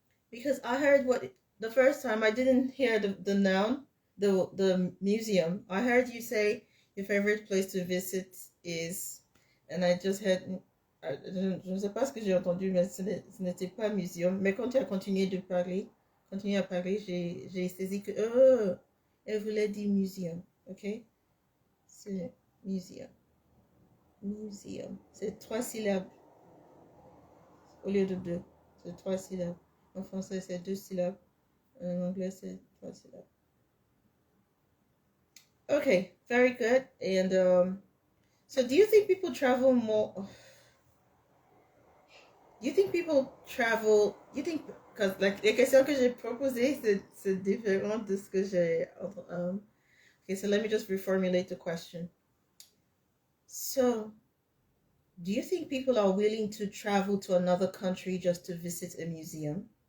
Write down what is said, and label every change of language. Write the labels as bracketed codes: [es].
[en] Because I heard what the first time I didn't hear the noun, the museum. I heard you say your favorite place to visit is, and I just heard. [fr] Je ne sais pas ce que j'ai entendu, mais ce n'était pas museum. Mais quand tu as continué à parler, j'ai saisi que elle voulait dire museum, ok? C'est museum. Museum. C'est 3 syllabes au lieu de 2. C'est 3 syllabes. En français, c'est 2 syllabes. En anglais, c'est 3 syllabes. [en] Okay, very good. And so do you think people travel more? Do you think people travel? You think because like [fr] les questions que j'ai proposées, c'est différent de ce que j'ai. [en] Okay, so let me just reformulate the question. So, do you think people are willing to travel to another country just to visit a museum?